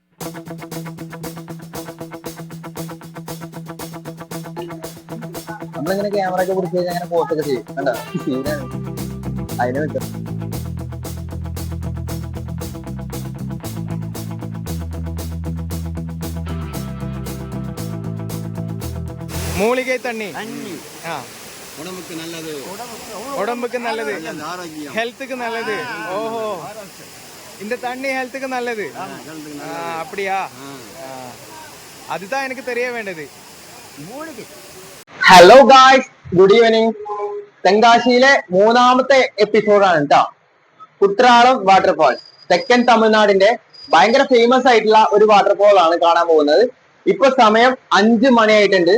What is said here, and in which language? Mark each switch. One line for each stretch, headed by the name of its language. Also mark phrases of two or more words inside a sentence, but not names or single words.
Malayalam: നമ്മളിങ്ങനെ ക്യാമറ ഒക്കെ പിടിച്ച് കഴിഞ്ഞാൽ അങ്ങനെ പോസ്റ്റൊക്കെ ചെയ്യും കണ്ടോ സീനാണ് അതിനെ വെച്ചോ.
Tamil: மூலிகை தண்ணி உடம்புக்கு நல்லது ஹெல்த்துக்கு நல்லது. ஓஹோ, இந்த தண்ணி ஹெல்த்துக்கு நல்லது. அப்படியா? அதுதான் எனக்கு தெரிய வேண்டது.
English: hello guys, good evening.
Malayalam: തെങ്കാശിയിലെ മൂന്നാമത്തെ എപ്പിസോഡാണ് കേട്ടോ. കുട്രാളം വാട്ടർഫാൾ, തെക്കൻ തമിഴ്നാടിന്റെ ഭയങ്കര ഫേമസ് ആയിട്ടുള്ള ഒരു വാട്ടർഫാൾ ആണ് കാണാൻ പോകുന്നത്. ഇപ്പൊ സമയം 5 മണിയായിട്ടുണ്ട്.